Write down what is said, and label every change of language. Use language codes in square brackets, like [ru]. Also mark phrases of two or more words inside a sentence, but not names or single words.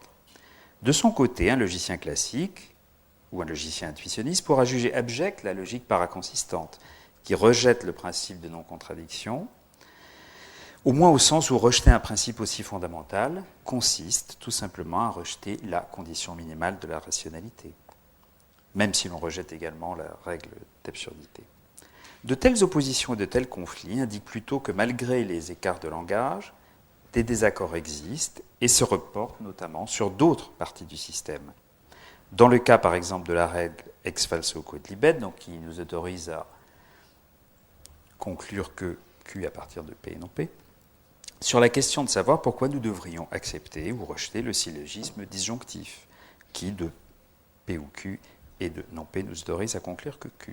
[fr] De son côté, un logicien classique, ou un logicien intuitionniste, pourra juger abjecte la logique paraconsistante, qui rejette le principe de non-contradiction, au moins au sens où rejeter un principe aussi fondamental consiste tout simplement à rejeter la condition minimale de la rationalité, même si l'on rejette également la règle d'absurdité. De telles oppositions et de tels conflits indiquent plutôt que malgré les écarts de langage, des désaccords existent et se reportent notamment sur d'autres parties du système. Dans le cas par exemple de la règle [la] ex falso quod libet, [fr] donc qui nous autorise à conclure que Q à partir de P et non P, sur la question de savoir pourquoi nous devrions accepter ou rejeter le syllogisme disjonctif, qui de P ou Q et de non P nous autorise à conclure que Q.